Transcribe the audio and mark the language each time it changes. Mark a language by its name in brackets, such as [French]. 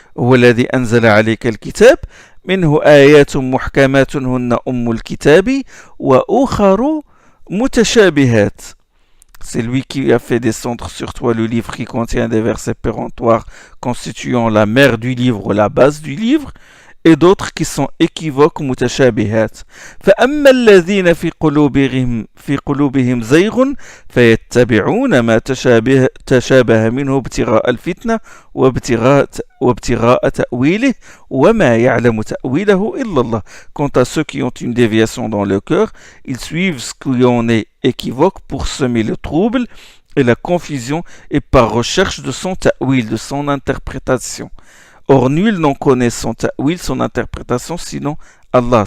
[Arabic] وَالَّذِي أَنزَلَ عَلَيْكَ الْكِتَابَ مِنْهُ آيَاتٌ مُحْكَمَاتٌ هُنَّ أُمُّ الْكِتَابِ وَأُخَرُ مُتَشَابِهَاتٌ. [French] C'est lui qui a fait descendre sur toi le livre qui contient des versets péremptoires constituant la mère du livre ou la base du livre, et d'autres qui sont équivoques mutashabihat. [Arabic] فأما الذين في قلوبهم زيغ فيتبعون ما تشابه منه ابتغاء الفتنة وابتغاء تأويله وما يعلم تأويله إلا الله. [French] Quant à ceux qui ont une déviation dans le cœur, ils suivent ce qui en est équivoque pour semer le trouble et la confusion et par recherche de son ta'wil, de son interprétation. Or, nul n'en connaît son ta'wil, son interprétation, sinon Allah.